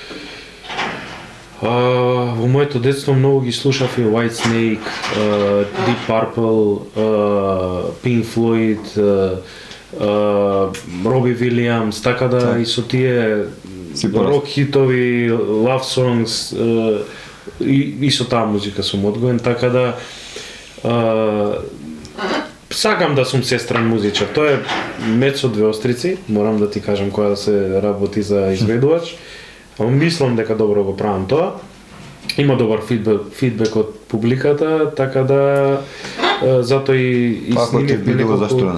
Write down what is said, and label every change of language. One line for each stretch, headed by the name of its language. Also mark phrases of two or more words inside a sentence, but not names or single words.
Macedonian: Во моето детство многу ги слушав и White Snake, Deep Purple, Pink Floyd, Роби Вилијамс, така да и со тие рок хитови,
English: love songs
Macedonian: и со таа музика сум одгоен, така да сакам да сум сестран музичар. Тоа е меч со две острици, морам да ти кажам кога да се работи за изведувач. Мислам дека добро го правам тоа. Има добар фидбек од публиката, така да затоа и снимивме неколку.